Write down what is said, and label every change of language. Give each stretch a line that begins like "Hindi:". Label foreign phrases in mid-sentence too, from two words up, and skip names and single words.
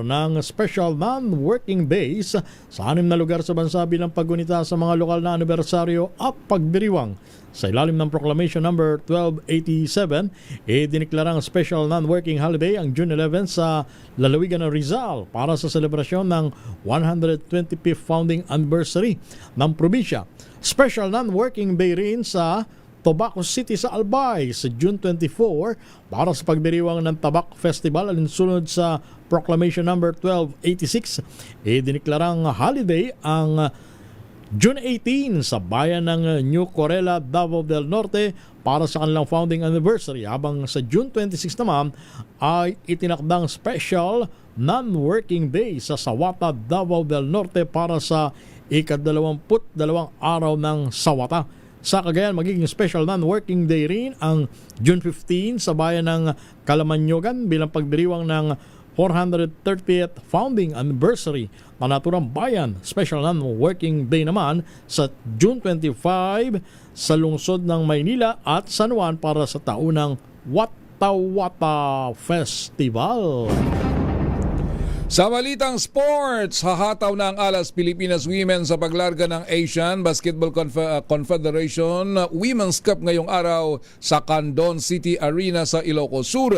Filipino: ng
English: Special Non-Working Days
Filipino: sa 6 na lugar sa bansa bilang paggunita sa mga lokal na anibersaryo at pagdiriwang. Sa ilalim ng Proclamation number 1287, diniklara ang
English: Special Non-Working Holiday
Filipino: ang June 11 sa lalawigan ng Rizal para sa selebrasyon ng
English: 125th founding anniversary
Filipino: ng probinsya.
English: Special Non-Working Day
Filipino: rin sa Tabaco City sa Albay sa June 24 para sa pagdiriwang ng Tabak Festival alinsunod sa Proclamation number 1286. Diniklarang holiday ang June 18 sa bayan ng New Corella, Davao del Norte para sa kanilang
English: founding anniversary,
Filipino: habang sa June 26 naman ay itinakdang
English: special non-working day
Filipino: sa Sawata, Davao del Norte para sa ika-22 araw ng Sawata. Sa Cagayan, magiging
English: special non-working day
Filipino: rin ang June 15 sa bayan ng Kalamanyogan bilang pagdiriwang ng
English: 430th founding anniversary
Filipino: ng naturang bayan.
English: Special non-working day
Filipino: naman sa June 25 sa lungsod ng Maynila at San Juan para sa taunang Wata Wata Festival. Sa balitang sports, hahataw na ang Alas Pilipinas Women sa paglarga ng Asian Basketball Confederation Women's Cup ngayong araw sa Candon City Arena sa Ilocos Sur.